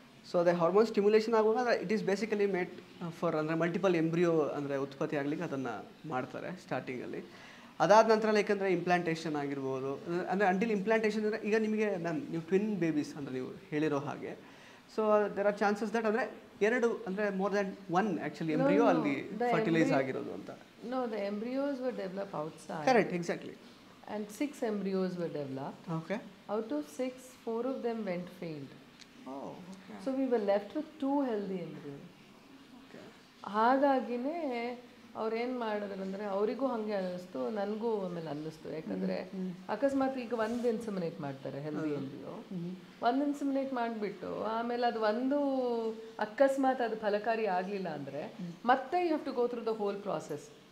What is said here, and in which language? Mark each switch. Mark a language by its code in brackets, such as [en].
[kn] So ಅದೇ hormone stimulation ಆಗುವಾಗ [en] it is basically made for [kn] ಅಂದರೆ ಮಲ್ಟಿಪಲ್ ಎಂಬ್ರಿಯೋ ಅಂದರೆ ಉತ್ಪತ್ತಿ ಆಗಲಿಕ್ಕೆ ಅದನ್ನು ಮಾಡ್ತಾರೆ ಸ್ಟಾರ್ಟಿಂಗಲ್ಲಿ. ಅದಾದ ನಂತರ ಲೈಕ್ ಅಂದರೆ ಇಂಪ್ಲಾಂಟೇಷನ್ ಆಗಿರ್ಬೋದು. ಅಂದರೆ ಅಂಟಿಲ್ ಇಂಪ್ಲಾಂಟೇಷನ್ ಅಂದರೆ ಈಗ ನಿಮಗೆ ನೀವು ಟ್ವಿನ್ ಬೇಬೀಸ್ ಅಂದರೆ ನೀವು ಹೇಳಿರೋ ಹಾಗೆ. [en] so there are chances that ಅಂದರೆ 2 ಅಂದರೆ more than 1 actually embryo [kn] ಅಲ್ಲಿ ಫರ್ಟಿಲೈಸ್ ಆಗಿರೋದು ಅಂತ. [en] No, the embryos were developed outside. Correct, exactly. And 6 embryos were developed. Okay. Out of 6, 4 of them went failed. Oh, okay. So we were left with 2 healthy embryos. Okay. [kn] ಹಾಗಾಗಿನೇ ಅವ್ರೇನು ಮಾಡಿದ್ರು ಅಂದರೆ ಅವರಿಗೂ ಹಾಗೆ ಅನ್ನಿಸ್ತು, ನನಗೂ ಆಮೇಲೆ ಅನ್ನಿಸ್ತು. ಯಾಕಂದರೆ ಅಕಸ್ಮಾತ್ ಈಗ ಒಂದು ಇನ್ಸಮಿನೇಟ್ ಮಾಡ್ತಾರೆ ಹೆಲ್ದಿ ಎಂಬ್ರಿಯೋ, ಒಂದು ಇನ್ಸಮಿನೇಟ್ ಮಾಡಿಬಿಟ್ಟು ಆಮೇಲೆ ಅದು ಒಂದು ಅಕಸ್ಮಾತ್ ಅದು ಫಲಕಾರಿ ಆಗಲಿಲ್ಲ ಅಂದರೆ ಮತ್ತೆ [en] You have to go through the whole process.